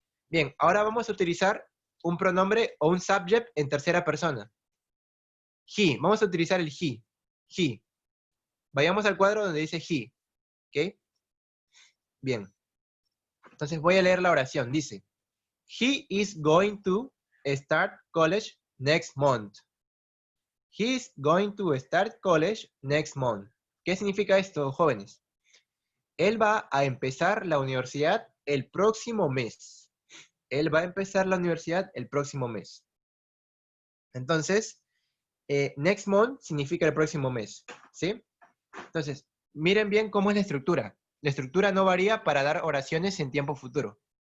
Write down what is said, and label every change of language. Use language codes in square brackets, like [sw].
[es] Bien, ahora vamos a utilizar un pronombre o un subject en tercera persona. He. Vamos a utilizar el he. He. Vayamos al cuadro donde dice he. ¿Ok? Bien. Entonces voy a leer la oración. Dice, [en] he is going to start college next month. He is going to start college next month. [es] ¿Qué significa esto, jóvenes? Él va a empezar la universidad el próximo mes. Él va a empezar la universidad el próximo mes. Entonces, next month significa el próximo mes, ¿sí? Entonces, miren bien cómo es la estructura. La estructura no varía para dar oraciones en tiempo futuro.